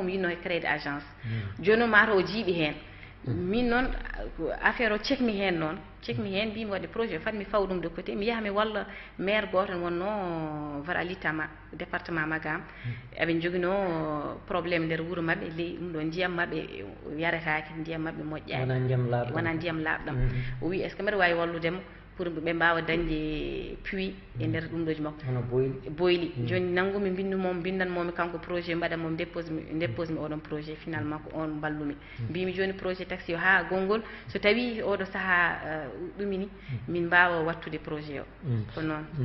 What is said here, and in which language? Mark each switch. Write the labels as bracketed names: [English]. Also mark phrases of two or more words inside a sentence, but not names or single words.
[Fula] mo yinno e créde agence joni noon mata o jiiɓi hen min noon affaire o cekmi hen noon mbimi wadde projet fat mi faw ɗum de côté mi yaha mi walla maire goto wonno Varalitama département Magam eɓe joguino probléme nder wuuro mabɓe ley ɗum ɗo ndiyam mabɓe yaretake ndiyam mabɓe moƴƴani wona ndiyam laaɓɗam o wi [French] est ce que [Fula] mbaɗa wawi walludemo pour ɓe mbawa dañde puits e nder ɗum ɗoji makko boyli joni nanggumi bindanmomi kanko projet mbaɗanmomi dépose mi oɗon projet finalement ko on ballumi mbimi joni projet taxi o ha gongol so tawi oɗo saaha ɗumini min mbawa wattude projet o ko noon